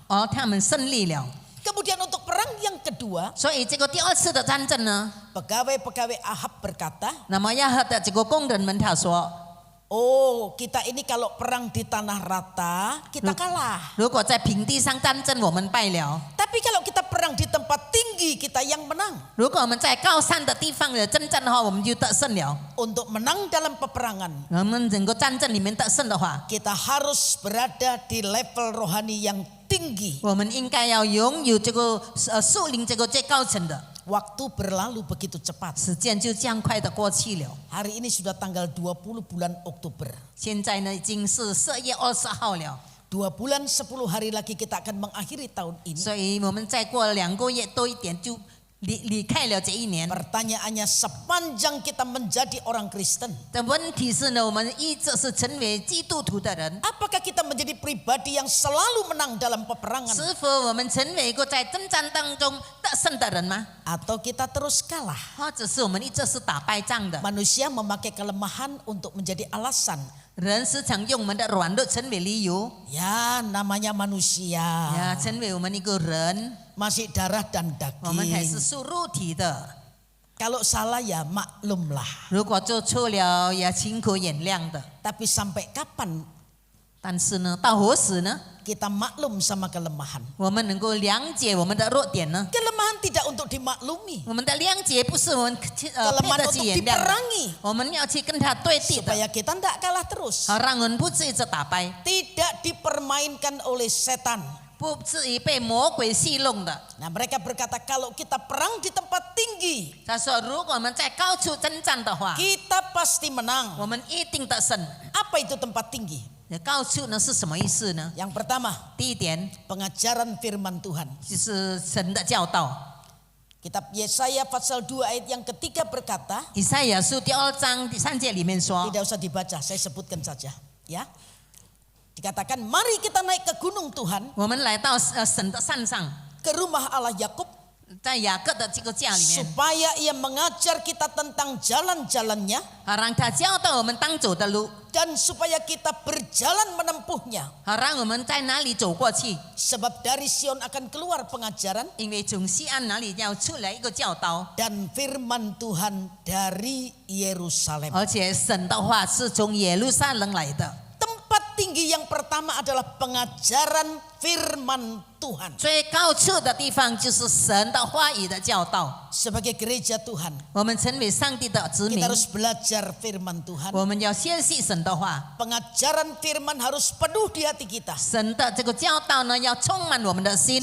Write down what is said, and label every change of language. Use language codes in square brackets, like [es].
[zh] 他们胜利了。 [id] Kemudian untuk perang yang kedua, [zh] 所以这个第二次的战争呢， [id] pegawai-pegawai Ahab berkata, [zh] 那么亚哈的这个工人们他说， [id] oh kita ini kalau perang di tanah rata kita kalah. [zh] 如果在平地上战争我们败了， [id] Tapi kalau kita perang di tempat tinggi kita yang menang. [zh] 如果我们在高山的地方的征战的话，我们就得胜了。 [id] Untuk menang dalam peperangan, [zh] 我们整个战争里面得胜的话， [id] kita harus berada di level rohani yang tinggi. [zh] 我们应该要拥有这个树林这个最高层的。 [id] Waktu berlalu begitu cepat. [zh] 时间就这样快的过去了。 [id] Hari ini sudah tanggal 20 bulan Oktober. [zh] 现在呢，已经是4月20号了， [id] 2 bulan 10 hari lagi kita akan mengakhiri tahun ini. [zh] 所以我们再过2个月多一点就离开了这一年。 [id] Pertanyaannya, sepanjang kita menjadi orang Kristen, [zh] 但问题是呢，我们一直是成为基督徒的人， [id] apakah kita menjadi pribadi yang selalu menang dalam peperangan? [zh] 是否我们成为一个在征战当中得胜的人吗？ [id] Atau kita terus kalah? [zh] 或者是我们一直是打败仗的？ [id] Manusia memakai kelemahan untuk menjadi alasan. [zh] 人时常用我们的软弱成为理由， [id] Ya, namanya manusia. [zh] 呀，成为我们一个人， [id] Masih darah dan [zh] 我们还是 [id] daging. [zh] 属肉体的。 [id] Kalau salah ya maklumlah. [zh] 如果做错了，也请可原谅的。 [id] Tapi sampai kapan [zh] 但是呢，到何时呢？ [id] kita maklum sama kelemahan? [zh] 我们能够谅解我们的弱点呢？ [id] Kelemahan tidak untuk dimaklumi. [zh] 我们的谅解不是我们配 [id] Kelemahan [zh] 得 [id] untuk [zh] 去原谅的， [id] diperangi. [zh] 我们要去跟他对敌的， [id] Supaya kita tidak kalah terus. [zh] 好让我们不至于一直打败， [id] Tidak dipermainkan oleh setan. [zh] 不至于被魔鬼戏弄的。 [id] Nah, mereka berkata kalau kita perang di tempat tinggi, [zh] 他说，如果我们在高处征战的话， [id] kita pasti menang. [zh] 我们一定得胜。 [id] Apa itu tempat tinggi? [zh] 高处呢是什么意思呢？ [id] Yang pertama, [zh] 第一点 [id] pengajaran firman Tuhan. [zh] 就是神的教导。 [id] Kitab Yesaya pasal 2 ayat yang ketiga berkata, [zh] 以赛亚书第2章第3节里面说， [id] tidak usah dibaca, saya sebutkan saja, ya. Dikatakan, mari kita naik ke gunung Tuhan, [zh] 我们来到神的山上， [id] ke rumah Allah Yakub, [zh] 在雅各的这个家里面， [id] supaya ia mengajar kita tentang jalan-jalannya, [zh] 好让他教导我们当走的路， [id] dan supaya kita berjalan menempuhnya. [zh] 好让我们在哪里走过去。 [id] Sebab dari Sion akan keluar pengajaran [zh] 因为从西安哪里要出来一个教导， [id] dan firman Tuhan dari Yerusalem. [zh] 而且神的话是从耶路撒冷来的。 [id] Tempat tinggi yang pertama adalah pengajaran firman Tuhan. [zh] 最高处的地方就是神的话语的教导。 [id] Sebagai gereja Tuhan, [zh] 我们成为上帝的子民 [id] kita，harus belajar firman Tuhan. [zh] 我们要学习神的话。 [id] Pengajaran firman harus penuh di hati kita, [zh] 神的这个教导呢，要充满我们的心，